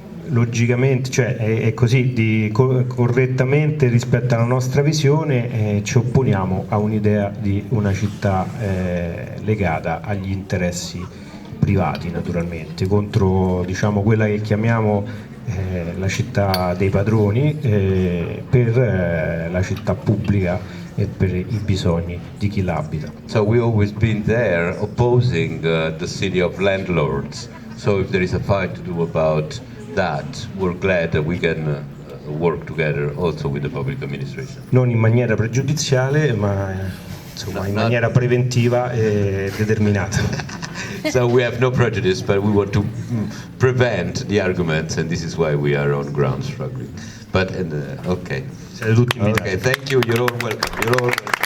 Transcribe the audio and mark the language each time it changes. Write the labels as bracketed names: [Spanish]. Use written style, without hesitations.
[Italian] Logicamente, cioè è così, correttamente rispetto alla nostra visione ci opponiamo a un'idea di una città legata agli interessi privati, naturalmente, contro, diciamo, quella che chiamiamo la città dei padroni, per la città pubblica e per i bisogni di chi l'abita. [English] So we always been there opposing the city of landlords. So if there is a fight to do about that, we're glad that we can work together also with the public administration. [Italian] Non in maniera pregiudiziale, ma insomma in maniera preventiva e determinata. [English] So we have no prejudice, but we want to prevent the arguments, and this is why we are on ground struggling. But okay. [Italian] Siete tutti invitati. [English] Okay, thank you. You're all welcome. You're all welcome.